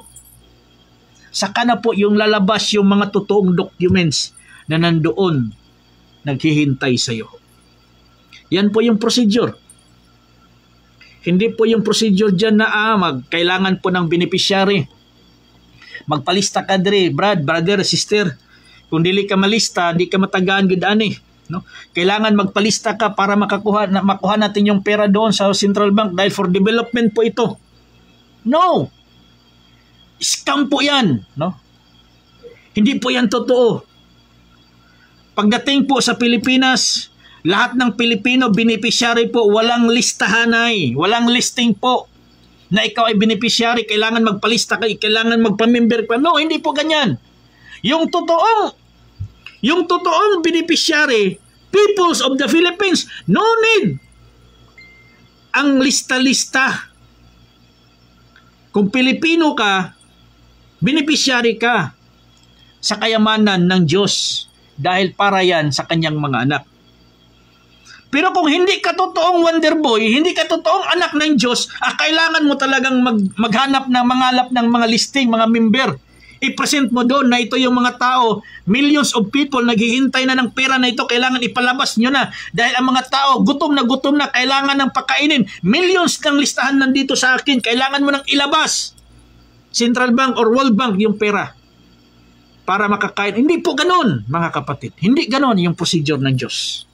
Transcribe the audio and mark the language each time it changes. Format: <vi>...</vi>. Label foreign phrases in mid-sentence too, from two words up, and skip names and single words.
<tl>Saka na po yung lalabas yung mga totoong documents na nandoon, naghihintay sa iyo. Yan po yung procedure. Hindi po yung procedure dyan na kailangan po ng beneficiary.</tl> <ceb>Magpalista ka dre,</ceb> <en>brother, sister.</en> <ceb>Kung dili ka malista, di ka matagaan gid ani, no?</ceb> <tl>Kailangan magpalista ka para makuha natin yung pera doon sa Central Bank dahil</tl> <en>for development</en> <tl>po ito. No. Scam po 'yan, no? Hindi po 'yan totoo. Pagdating po sa Pilipinas, Lahat ng Pilipino, beneficiary po, walang listahan ay, walang listing po na ikaw ay beneficiary, kailangan magpalista ka, kailangan magpamember ka. No, hindi po ganyan. Yung totoong beneficiary,</tl> <en>peoples of the Philippines, no need ang lista-lista.</en> <tl>Kung Pilipino ka, beneficiary ka sa kayamanan ng Diyos dahil para yan sa kanyang mga anak. Pero kung hindi ka totoong</tl> <en>wonder boy,</en> <tl>hindi ka totoong anak ng Diyos, kailangan mo talagang maghanap ng mangalap ng mga listing, mga member. I-present mo doon na ito yung mga tao,</tl> <en>millions of people</en> <tl>naghihintay na ng pera na ito, kailangan ipalabas nyo na. Dahil ang mga tao, gutom na, kailangan ng pakainin. Millions ng listahan nandito sa akin, kailangan mo nang ilabas. Central Bank or World Bank yung pera para makakain. Hindi po ganon, mga kapatid. Hindi ganon yung procedure ng Diyos.</tl>